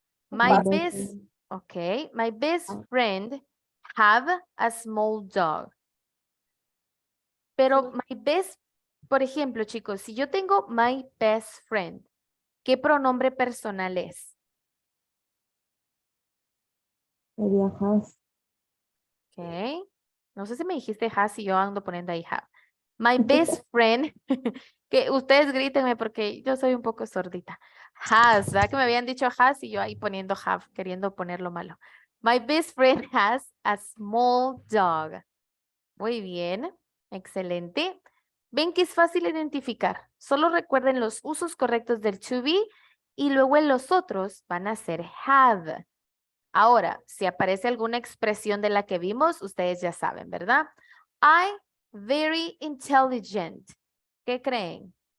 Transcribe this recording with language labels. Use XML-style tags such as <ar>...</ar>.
<en>My best, okay, my best friend have a small dog.</en> <es>Pero my best, por ejemplo, chicos, si yo tengo</es> <en>my best friend,</en> <es>¿qué pronombre personal es? Sería has.</es> <en>Okay.</en> <es>No sé si me dijiste has y yo ando poniendo ahí have.</es> <en>My best friend,</en> <es>que ustedes grítenme porque yo soy un poco sordita. Has, ¿verdad? Que me habían dicho has y yo ahí poniendo have, queriendo ponerlo malo.</es> <en>My best friend has a small dog.</en> <es>Muy bien, excelente. Ven que es fácil identificar. Solo recuerden los usos correctos del to be y luego en los otros van a ser have. Ahora, si aparece alguna expresión de la que vimos, ustedes ya saben, ¿verdad?</es> <en>I, very intelligent.</en> <es>¿Qué creen?</es>